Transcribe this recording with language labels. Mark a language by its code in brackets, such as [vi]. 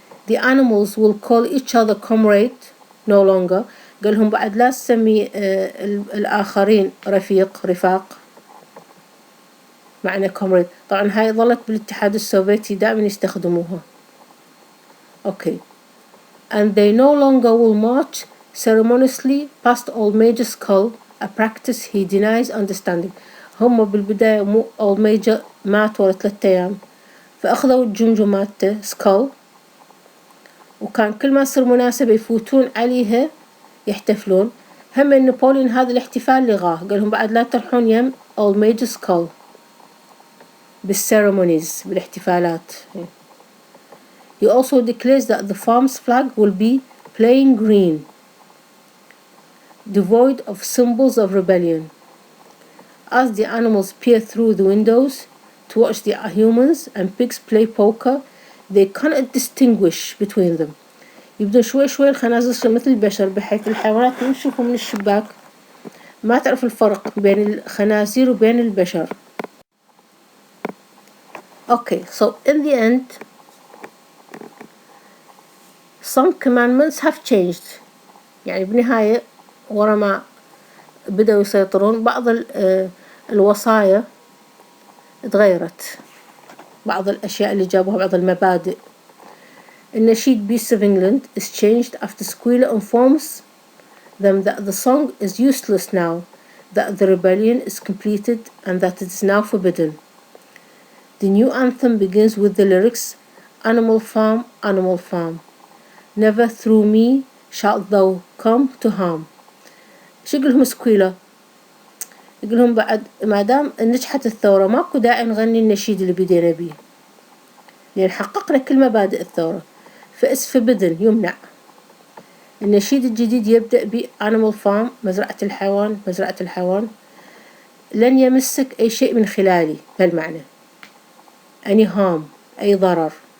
[en] The animals will call each other comrade no longer. [ar] قالهم بعد لا تسمي الآخرين رفاق، معنى comrade. طبعا هاي ظلت بالاتحاد السوفيتي دائما يستخدموها. [en] Okay. And they no longer will march ceremoniously past Old Major Skull, a practice he denies understanding. [ar] هم بالبداية Old Major مات ورا 3 أيام، فأخذوا الجمجمة سكال، وكان كل ما تصير مناسبة يفوتون عليها يحتفلون. هم نابليون هذا الاحتفال لغاه، قالهم بعد لا تروحون يم Old Major Skull بالceremonies، بالاحتفالات. [en] He also declares that the farm's flag will be plain green, devoid of symbols of rebellion. As the animals peer through the windows to watch the humans and pigs play poker, they cannot distinguish between them. [ar] يبدو شوي شوي الخنازير مثل البشر، بحيث الحيوانات يشوفوا من الشباك ما تعرف الفرق بين الخنازير وبين البشر. [en] Okay, so in the end, some commandments have changed. [ar] يعني بالنهاية ورا ما بدأوا يسيطرون بعض الوصايا تغيرت، بعض الأشياء اللي جابوها، بعض المبادئ. [en] النشيد Beasts of England is changed after Squealer informs them that the song is useless now, that the rebellion is completed and that it is now forbidden. The new anthem begins with the lyrics, Animal Farm, Animal Farm, never through me shalt thou come to harm. [ar] شو يقولهم سكويلر؟ يقولهم بعد ما دام نجحت الثورة ماكو داعي نغني النشيد اللي بدينا بيه، لأن حققنا كل مبادئ الثورة، فإس forbidden يمنع. النشيد الجديد يبدأ ب Animal Farm، مزرعة الحيوان، لن يمسك أي شيء من خلالي، بهالمعنى [en] any harm، [ar] أي ضرر.